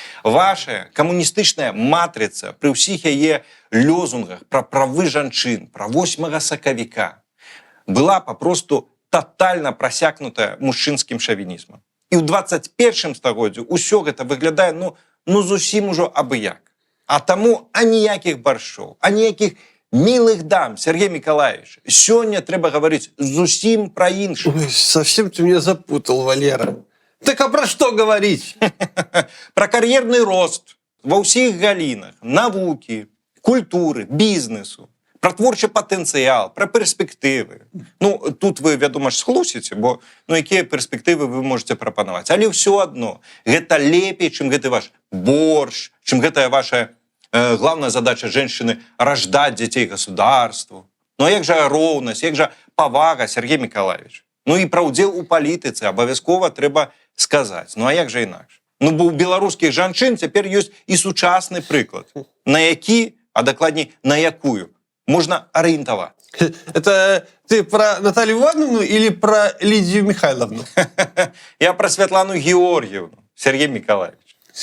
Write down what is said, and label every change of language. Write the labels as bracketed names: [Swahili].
[Belarusian] Ваша камуністычная матрыца пры ўсіх яе лёзунгах пра правы жанчын, пра 8 сакавіка была папросту татальна прасякнутая мужчынскім шавінізмам. І ў 21 стагоддзі ўсё гэта выглядае зусім ужо абы-як. А таму аніякіх баршчоў, аніякіх [Russian] милых дам, [Belarusian] Сергей Миколаевич, сёння трэба гаварыць зусім пра іншых. [Russian] Ой, совсем ты меня запутал, Валера. Так а про что говорить? [Belarusian] Пра кар'ерны рост ва ўсіх галінах, навукі, культуры, бізнесу, пра творчы патэнцыял, пра перспектывы. Тут вы, вядома ж, схлусіце, бо якія перспектывы вы [Russian] можете [Belarusian] прапанаваць. Але ўсё адно, гэта лепей, чым гэты ваш борщ, чым гэтая ваша [Russian] главная задача женщины – рождать детей государству. [Belarusian] А як жа роўнасць, як жа павага, Сергей Миколаевич? І пра ўдзел у палітыцы абавязкова трэба сказаць. А як жа інакш? Бо ў беларускіх жанчын цяпер ёсць і сучасны прыклад, на які, а дакладней, на якую можна арыентаваць. [Russian] Это ты про Наталью Ивановну или про Лидию Михайловну? Я про Светлану Георгиевну, Сергей Миколаевич.